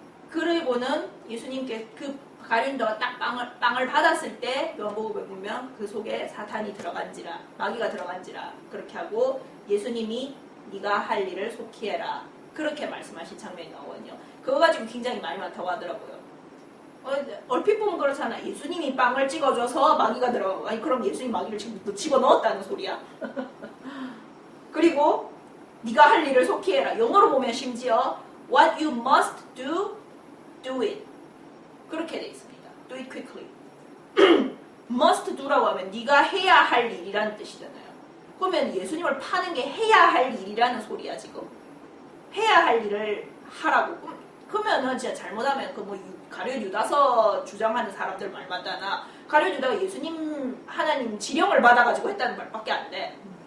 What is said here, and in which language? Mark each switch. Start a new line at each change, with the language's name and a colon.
Korean: 그리고는 예수님께 그 가룟 유다가 딱 빵을 받았을 때 요한복음에 보면 그 속에 사탄이 들어간지라 마귀가 들어간지라 그렇게 하고 예수님이 네가 할 일을 속히 해라 그렇게 말씀하신 장면이 나오거든요. 그거 가지고 굉장히 말이 많다고 하더라고요. 얼핏 보면 그렇잖아. 예수님이 빵을 찍어줘서 마귀가 들어가고 아니 그럼 예수님 마귀를 지금 집어넣었다는 소리야. 그리고 네가 할 일을 속히 해라. 영어로 보면 심지어
English: what you must do, do it.
Korean: 그렇게 돼 있습니다.
English: Do it quickly.
Korean: must do라고 하면 네가 해야 할 일이라는 뜻이잖아요. 그러면 예수님을 파는 게 해야 할 일이라는 소리야 지금. 해야 할 일을 하라고. 그러면은 진짜 잘못하면 그 뭐 가룟 유다서 주장하는 사람들 말 맞다나 가룟 유다가 예수님 하나님 지령을 받아가지고 했다는 말밖에 안 돼.